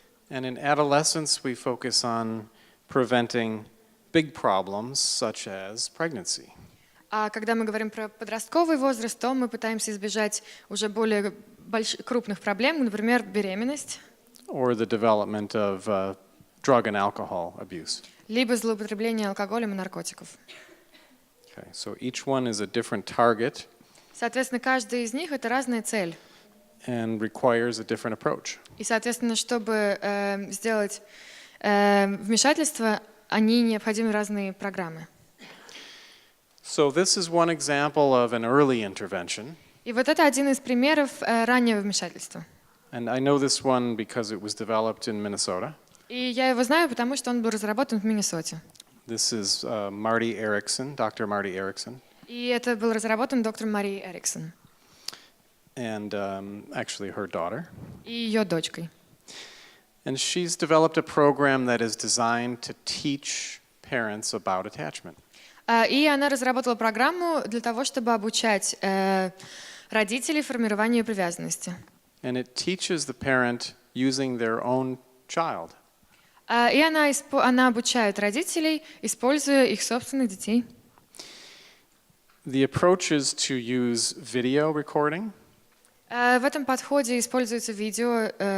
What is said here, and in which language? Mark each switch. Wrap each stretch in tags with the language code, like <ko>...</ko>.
<en>And in adolescence, we focus on preventing big problems such as pregnancy.</en> <ru>А когда мы говорим про подростковый возраст, то мы пытаемся избежать уже более крупных проблем, например, беременность.</ru> <en>Or the development of drug and alcohol abuse.</en> <ru>Либо злоупотребление алкоголем и наркотиков.</ru> <en>Okay, so each one is a different target.</en> <ru>Соответственно, каждая из них — это разная цель.</ru> <en>And requires a different approach.</en> <ru>И, соответственно, чтобы сделать вмешательство, они необходимы разные программы.</ru> <en>So this is one example of an early intervention.</en> <ru>И вот это один из примеров раннего вмешательства.</ru> <en>And I know this one because it was developed in Minnesota.</en> <ru>И я его знаю, потому что он был разработан в Миннесоте.</ru> <en>This is Marty Erickson, Dr. Marty Erickson.</en> <ru>И это был разработан доктором Марией Эриксон.</ru> <en>And actually her daughter.</en> <ru>И ее дочкой.</ru> <en>And she's developed a program that is designed to teach parents about attachment.</en> <ru>И она разработала программу для того, чтобы обучать родителей формированию привязанности.</ru> <en>And it teaches the parent using their own child.</en> <ru>И она обучает родителей, используя их собственных детей.</ru> <en>The approach is to use video recording.</en> <ru>В этом подходе используется видео</ru>